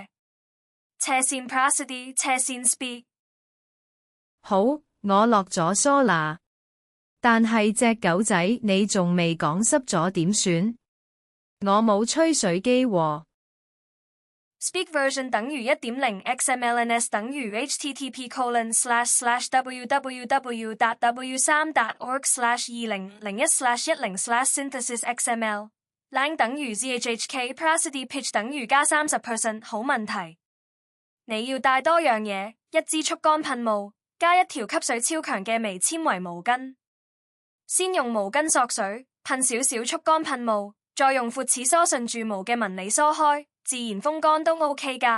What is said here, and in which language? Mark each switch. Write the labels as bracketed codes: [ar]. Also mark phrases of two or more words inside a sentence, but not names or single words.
[yue] 斜線 prosody 斜線 speak。好，我落咗梳啦，但係隻狗仔你仲未講濕咗點算？我冇吹水機喎。 [en] Speak version 等於 1.0 XMLNS 等於 http://www.w3.org/2001/10/synthesisxml lang 等於 zhhk prosody pitch [yue] 等於加 [en] 30%。 [yue] 好問題，你要帶多樣嘢，一支速乾噴霧，加一條吸水超強嘅微纖維毛巾。先用毛巾索水，噴少少速乾噴霧，再用闊齒梳順住毛嘅紋理梳開，自然風乾都 OK 㗎。